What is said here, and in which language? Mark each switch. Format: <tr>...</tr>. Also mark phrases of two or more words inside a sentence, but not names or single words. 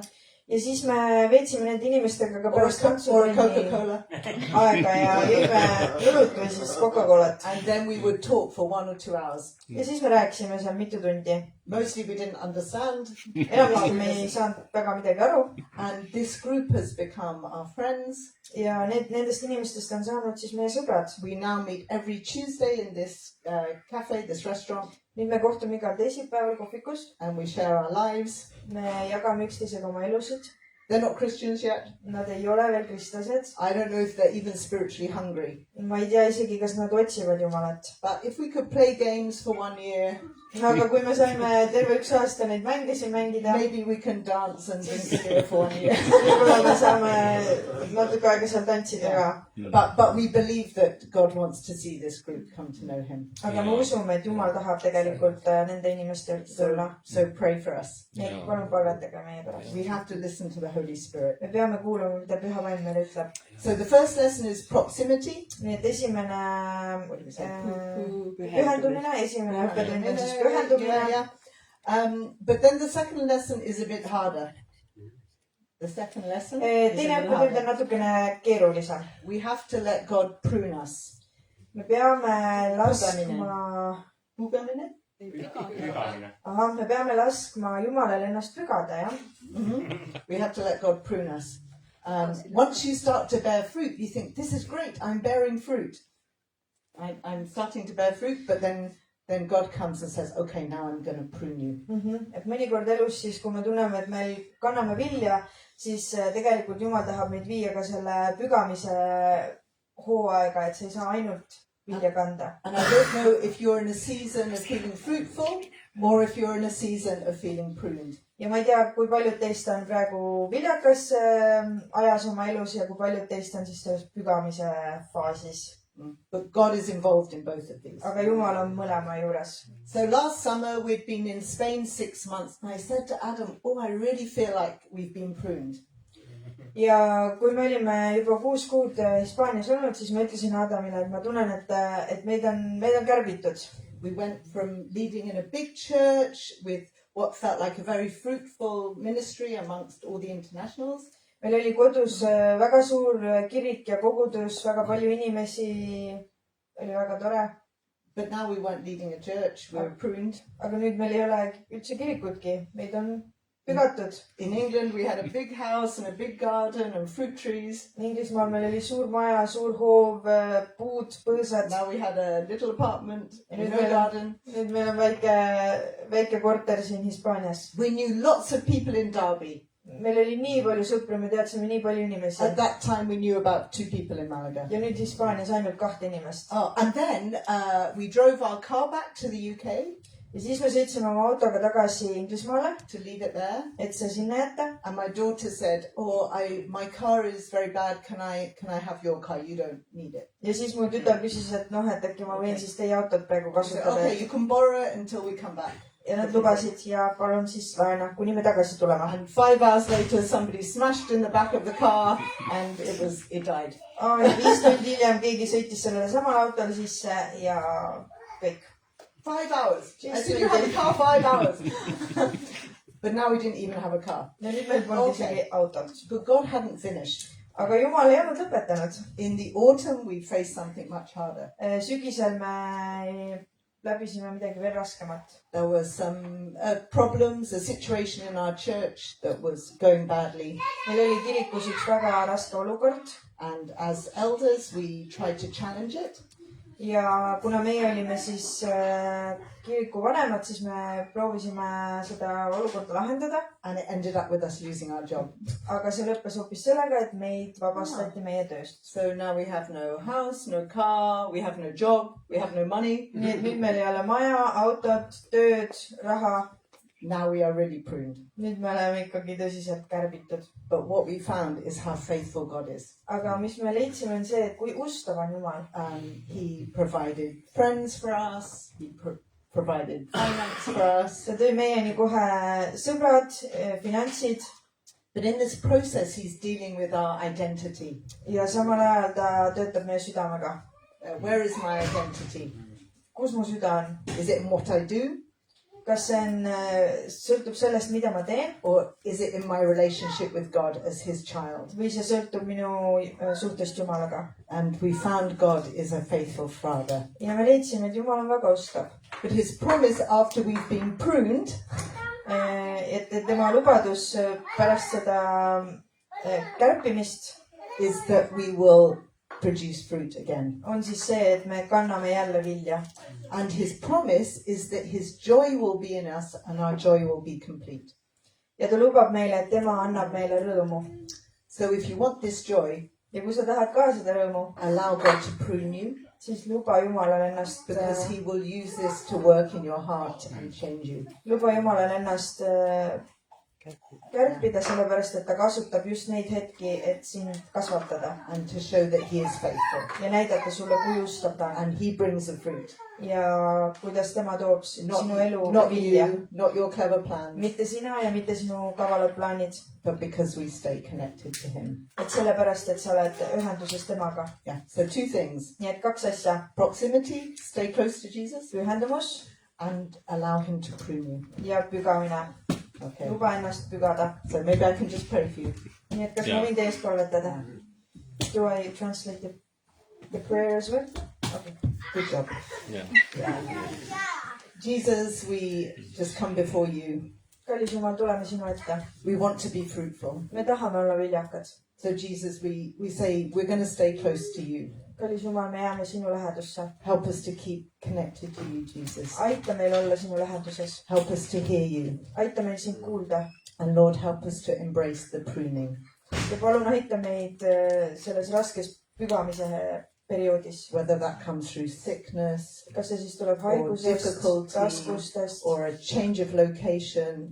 <et>ja siis me veetsime nende inimestega ka pärast</et> <en>Or a</en> <et>tantsutrenni</et> <en>Coca-Cola.</en> <et>aega ja jõime õlut või siis Coca-Colat.</et> <en>And then we would talk for 1 or 2 hours.</en> <et>ja siis me rääkisime seal mitu tundi.</et> <en>Mostly we didn't understand.</en> <et>enamasti me ei saanud väga midagi aru.</et> <en>And this group has become our friends.</en> <et>ja nendest inimestest on saanud siis meie sõbrad.</et> <en>We now meet every Tuesday in this cafe, this restaurant.</en> <et>nüüd me kohtume igal teisipäeval kohvikus.</et> <en>And we share our lives.</en> <et>me jagame üksteisega oma elusid.</et> <en>They're not Christians yet.</en> <et>Nad ei ole veel kristlased.</et> <en>I don't know if they're even spiritually hungry.</en> <et>ma ei tea isegi, kas nad otsivad Jumalat.</et> <en>But if we could play games for 1 year,</en> <et>aga kui me saime terve 1 aasta neid mänge siin mängida,</et> <en>maybe we can dance and drink beer for 1 year.</en> <et>võib-olla me saame natuke aega seal tantsida ka.</et> <en>But we believe that God wants to see this group come to know him.</en> <et>aga me usume, et Jumal tahab tegelikult nende inimeste juurde tulla.</et> <en>So pray for us.</en> <et>nii et palun palvetage meie pärast.</et> <en>We have to listen to the Holy Spirit.</en> <et>me peame kuulama, mida Püha Vaim meile ütleb.</et> <en>So the first lesson is proximity.</en> <et>nii et esimene Pühendumine. esimene õppetund on siis</et> <en>Yeah,</en> <et>pühendumine.</et> <en>yeah. But then the second lesson is a bit harder. The second lesson is</en> <et>teine</et> <en>a bit</en> <et>õppetund on</et> <en>harder.</en> <et>natukene keerulisem.</et> <en>We have to let God prune us.</en> <et>me peame laskma, Pugemine? me peame laskma Jumalal ennast pügada, jah.</et> <en>We have to let God prune us. Once you start to bear fruit, you think, this is great, I'm bearing fruit. I'm starting to bear fruit, but then God comes and says, okay, now I'm going to prune you.</en> <et>et mõnikord elus siis, kui me tunneme, et me kanname vilja, siis tegelikult Jumal tahab meid viia ka selle pügamise hooaega, et sa ei saa ainult vilja kanda .</et> <en>And I don't know if you're in a season of feeling fruitful or if you're in a season of feeling pruned.</en> <et>ja ma ei tea , kui paljud teist on praegu viljakas ajas oma elus ja kui paljud teist on siis selles pügamise faasis .</et> <en>But God is involved in both of these.</en> <et>aga Jumal on mõlema juures .</et> <en>So last summer we'd been in Spain 6 months and I said to Adam, oh, I really feel like we've been pruned.</en> <et>ja kui me olime juba 6 kuud Hispaanias olnud , siis ma ütlesin Adamile , et ma tunnen , et meid on kärbitud .</et> <en>We went from leading in a big church with what felt like a very fruitful ministry amongst all the internationals.</en> <et>meil oli kodus väga suur kirik ja kogudus , väga palju inimesi , oli väga tore .</et> <en>But now we weren't leading a church, we were pruned.</en> <et>aga nüüd meil ei ole üldse kirikutki , meid on pügatud .</et> <en>In England we had a big house and a big garden and fruit trees.</en> <et>Inglismaal meil oli suur maja , suur hoov , puud , põõsad .</et> <en>Now we had a little apartment and</en> <et>Nüüd</et> <en>no</en> <et>meil on-</et> <en>garden.</en> <et>nüüd meil on väike korter siin Hispaanias .</et> <en>We knew lots of people in Derby.</en> <et>meil oli nii palju sõpru , me teadsime nii palju inimesi .</et> <en>At that time we knew about 2 people in Malaga.</en> <et>ja nüüd Hispaanias ainult 2 inimest .</et> <en>Oh, and then we drove our car back to the UK</en> <et>ja siis me sõitsime oma autoga tagasi Inglismaale ,</et> <en>to leave it there.</en> <et>et see sinna jätta .</et> <en>And my daughter said, oh, my car is very bad. Can I have your car? You don't need it.</en> <et>ja siis mu tütar küsis , et noh , et äkki ma võin siis teie autot praegu</et> <en>I said,</en> <et>kasutada</et> <en>okay, . you can borrow it until we come back.</en> <et>ja nad lubasid ja palun siis laena , kuni me tagasi tuleme .</et> <en>And 5 hours later, somebody smashed in the back of the car and it died.</en> <et>5 tundi hiljem keegi sõitis sellele samale autole sisse ja kõik .</et> <en>5 hours. I Just said, you had a really- car 5 hours. But now we didn't even have a car.</en> <et>ja nüüd meil polnud</et> <en>Okay.</en> <et>isegi autot .</et> <en>But God hadn't finished.</en> <et>aga Jumal ei olnud lõpetanud .</et> <en>In the autumn, we faced something much harder.</en> <et>sügisel me läbisime midagi veel raskemat .</et> <en>There were some problems, a situation in our church that was going badly.</en> <et>meil oli kirikus üks väga raske olukord</et> <en>And as elders, we tried to challenge it.</en> <et>ja kuna meie olime siis kiriku vanemad , siis me proovisime seda olukorda lahendada ,</et> <en>And it ended up with us losing our job.</en> <et>aga see lõppes hoopis sellega , et meid vabastati meie tööst .</et> <en>So now we have no house, no car, we have no job, we have no money.</en> <et>nii et nüüd meil ei ole maja , autot , tööd , raha .</et> <en>Now we are really pruned.</en> <et>nüüd me oleme ikkagi tõsiselt kärbitud .</et> <en>But what we found is how faithful God is.</en> <et>aga mis me leidsime , on see , et kui ustav on Jumal .</et> <en>He provided friends for us. He provided finance for us.</en> <et>ta tõi meieni kohe sõbrad , finantsid</et> <en>But in this process, he's dealing with our identity.</en> <et>ja samal ajal ta töötab meie südamega .</et> <en>Where is my identity?</en> <et>kus mu süda on ?</et> <en>Is it in what I do?</en> <et>kas see on , sõltub sellest , mida ma teen</et> <en>Or is it in my relationship with God as his child?</en> <et>või see sõltub minu suhtest Jumalaga .</et> <en>And we found God is a faithful father.</en> <et>ja me leidsime , et Jumal on väga ustav .</et> <en>But his promise after we've been pruned</en> <et>et tema lubadus pärast seda kärpimist</et> <en>is that we will produce fruit again.</en> <et>on siis see , et me kanname jälle vilja .</et> <en>And his promise is that his joy will be in us and our joy will be complete.</en> <et>ja ta lubab meile , et tema annab meile rõõmu .</et> <en>So if you want this joy,</en> <et>ja kui sa tahad ka seda rõõmu ,</et> <en>allow God to prune you</en> <et>siis luba Jumalal ennast ,</et> <en>because he will use this to work in your heart and change you.</en> <et>luba Jumalal ennast kärpida , sellepärast et ta kasutab just neid hetki , et sind kasvatada</et> <en>And to show that he is faithful.</en> <et>ja näidata sulle , kui ustav ta on</et> <en>And he brings the fruit.</en> <et>ja kuidas tema toob sinu elu</et> <en>Not</en> <et>vilja .</et> <en>you, not your clever plans,</en> <et>mitte sina ja mitte sinu kavalad plaanid ,</et> <en>but because we stay connected to him.</en> <et>et sellepärast , et sa oled ühenduses temaga .</et> <en>Yeah. So 2 things.</en> <et>nii et 2 asja ,</et> <en>Proximity, stay close to Jesus,</en> <et>pühendumus</et> <en>and allow him to prune you.</en> <et>ja pügamine .</et> <en>Okay.</en> <et>luba ennast pügada .</et> <en>So maybe I can just pray for you.</en> <et>nii et kas Jaa. ma võin teie eest palvetada ?</et> <en>Do I translate the prayer as well ? Okay. Good job. Yeah. Jesus, we just come before you.</en> <et>kallis Jumal , tuleme sinu ette .</et> <en>We want to be fruitful.</en> <et>me tahame olla viljakad .</et> <en>So Jesus, we say we're going to stay close to you.</en> <et>kallis Jumal , me jääme sinu lähedusse .</et> <en>Help us to keep connected to you, Jesus.</en> <et>aita meil olla sinu läheduses .</et> <en>Help us to hear you.</en> <et>aita meil sind kuulda</et> <en>And Lord, help us to embrace the pruning.</en> <et>ja palun aita meid selles raskes pügamise perioodis.</et> <en>whether that comes through sickness</en> <et>Kas see siis tuleb haigusest,</et> <en>difficulty,</en> <et>raskustest,</et> <en>or a change of location,</en>